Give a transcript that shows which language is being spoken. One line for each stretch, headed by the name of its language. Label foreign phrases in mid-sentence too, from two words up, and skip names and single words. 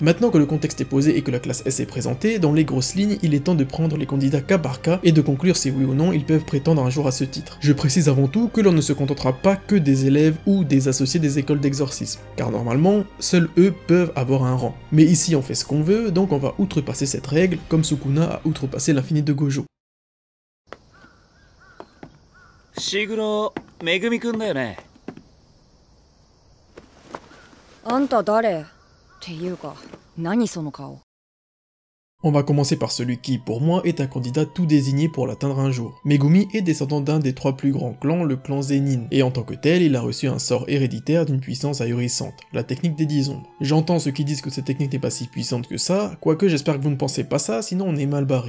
French: Maintenant que le contexte est posé et que la classe S est présentée, dans les grosses lignes, il est temps de prendre les candidats cas par cas et de conclure si oui ou non ils peuvent prétendre un jour à ce titre. Je précise avant tout que l'on ne se contentera pas que des élèves ou des associés des écoles d'exorcisme, car normalement, seuls eux peuvent avoir un rang. Mais ici on fait ce qu'on veut, donc on va outrepasser cette règle, comme Sukuna a outrepassé l'infini de Gojo.
Japanese: Shiguro Megumi-kunだよね。あんた誰？っていうか、何その顔。
French: On va commencer par celui qui, pour moi, est un candidat tout désigné pour l'atteindre un jour. Megumi est descendant d'un des 3 plus grands clans, le clan Zenin, et en tant que tel, il a reçu un sort héréditaire d'une puissance ahurissante, la technique des 10 ombres. J'entends ceux qui disent que cette technique n'est pas si puissante que ça, quoique j'espère que vous ne pensez pas ça, sinon on est mal barré.